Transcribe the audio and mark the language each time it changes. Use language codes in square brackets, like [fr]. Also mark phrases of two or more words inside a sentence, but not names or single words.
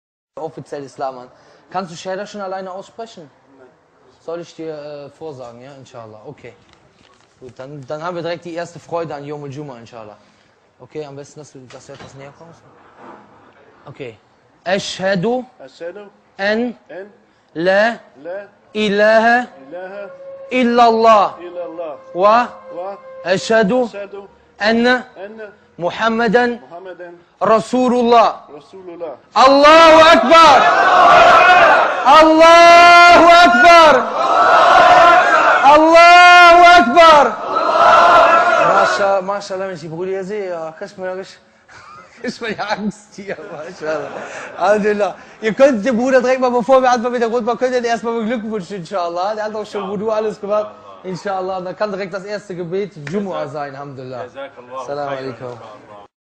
[de] offiziell Islam an. Kannst du Shahada schon alleine aussprechen? Nein. Soll ich dir vorsagen, ja? Inshallah. Okay. Gut, dann haben wir direkt die erste Freude an [ar] يوم الجمعة, [de] inshallah. Okay, am besten, dass du etwas näher kommst. Okay. [ar] أشهد أن لا إله إلا الله وأشهد أن محمدا رسول الله. الله أكبر! الله أكبر! الله أكبر! [de] Maschallah, wenn ich die Brüder hier sehe, kriegt man ja Angst hier. Alhamdulillah. Ihr könnt den Bruder direkt mal, bevor wir anfangen mit der Grundbau, könnt ihr den erstmal beglückwünschen, inshallah. Der hat auch schon Wudu alles gemacht. Inshallah. Da kann direkt das erste Gebet Jumu'ah sein, Alhamdulillah. [ar] السلام عليكم.